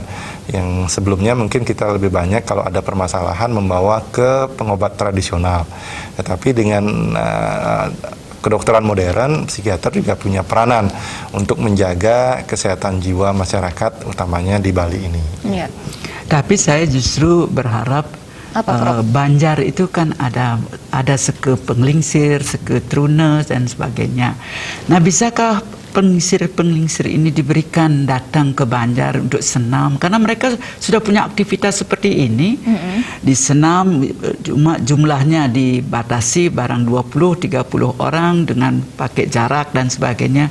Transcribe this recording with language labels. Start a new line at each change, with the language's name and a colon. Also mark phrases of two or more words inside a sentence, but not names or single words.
Indonesian: Yang sebelumnya mungkin kita lebih banyak kalau ada permasalahan membawa ke pengobat tradisional. Tetapi dengan kedokteran modern, psikiater juga punya peranan untuk menjaga kesehatan jiwa masyarakat, utamanya di Bali ini. Tapi saya justru berharap Banjar itu kan ada seke penglingsir, seke trunes dan sebagainya. Nah, bisakah penglingsir ini diberikan datang ke Banjar untuk senam? Karena mereka sudah punya aktivitas seperti ini. Di senam cuma jumlahnya dibatasi barang 20-30 orang dengan pakai jarak dan sebagainya.